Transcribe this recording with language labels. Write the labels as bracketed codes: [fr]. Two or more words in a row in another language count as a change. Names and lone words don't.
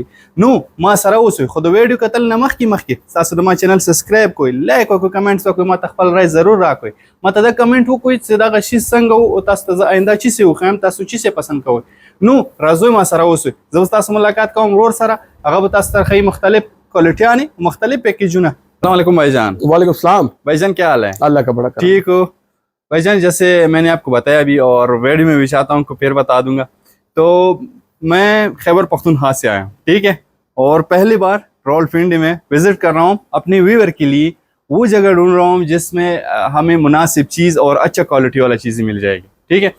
[ps] نو ما سره اوسئ، خو د ویډیو کتل نه مخکې تاسو د ما چینل سبسکرایب کوئ، لایک وکړئ، کمنټس وکړئ، ما ته خپل رای ضرور راکړئ. ما ته دا کمنټ وکړئ چې دغه شیز څنګه و او تاسو ته زه آینده چې څه وښیم، تاسو چې څه پسند کوئ. نو راځئ ما سره اوسئ، زه اوس تاسو ملاقات کوم ورور سره، هغه به تاسو ته ښیي مختلف کوالټیانې، مختلف پیکیجونه. [ar] السلام علیکم [ur] بھائی جان. [ar] وعلیکم السلام [ur] بھائی جان، کیا حال ہے? اللہ کا بڑا ٹھیک ہو بھائی جان. جیسے میں نے آپ کو بتایا ابھی اور ویڈیو میں بھی چاہتا ہوں پھر بتا دوں گا، تو میں خیبر پختونخوا سے آیا ہوں، ٹھیک ہے، اور پہلی بار راولپنڈی میں وزٹ کر رہا ہوں. اپنے ویوئر کے لیے وہ جگہ ڈھونڈ رہا ہوں جس میں ہمیں مناسب چیز اور اچھا کوالٹی والا چیزیں مل جائے گی، ٹھیک ہے.